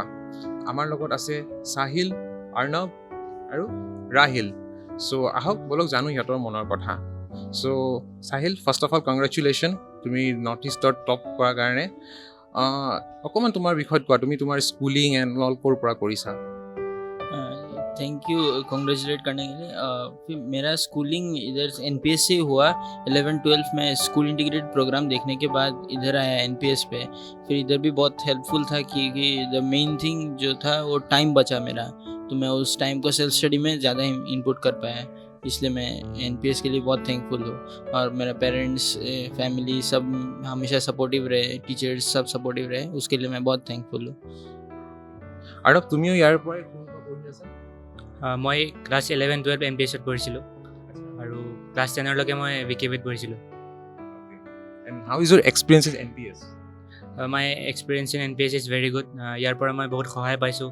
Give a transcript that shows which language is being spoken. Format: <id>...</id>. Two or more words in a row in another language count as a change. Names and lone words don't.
<as>আমাৰ লগত আছে সাহিল, অৰ্ণৱ আৰু ৰাহিল। চ' আহক বলক জানো সিহঁতৰ মনৰ কথা। চ' সাহিল,</as> <en>first of all congratulation,</en> <as>তুমি নৰ্থ ইষ্টৰ টপ কৰাৰ কাৰণে। অকণমান তোমাৰ বিষয়ত কোৱা, তুমি তোমাৰ</as> <en>schooling and all</en> <as>ক'ৰ পৰা কৰিছা?</as> <en>thank you</en> <hi>कॉन्ग्रेचुलेट करने के लिए। फिर मेरा स्कूलिंग इधर NPS से हुआ। 11-12 में स्कूल इंटीग्रेटेड प्रोग्राम देखने के बाद इधर आया NPS पे। फिर इधर भी बहुत हेल्पफुल था क्योंकि</hi> <en>the main thing</en> <hi>जो था वो टाइम बचा मेरा, तो मैं उस टाइम को</hi> <en>self study</en> <hi>में ज़्यादा इनपुट कर पाया, इसलिए मैं NPS के लिए बहुत थैंकफुल हूँ। और मेरा पेरेंट्स, फैमिली सब हमेशा सपोर्टिव रहे, टीचर्स सब सपोर्टिव रहे, उसके लिए मैं बहुत थैंकफुल हूँ।</hi> <as>আৰু তুমিও ইয়াৰ পৰাই পঢ়ি আছা? মই ক্লাছ 11-12 NPSত পঢ়িছিলোঁ আৰু ক্লাছ 10লৈকে মই VKBত পঢ়িছিলোঁ।</as> <en>And how is your experience in NPS? My experience in NPS is very good.</en> <as>ইয়াৰ পৰা মই বহুত সহায় পাইছোঁ।</as>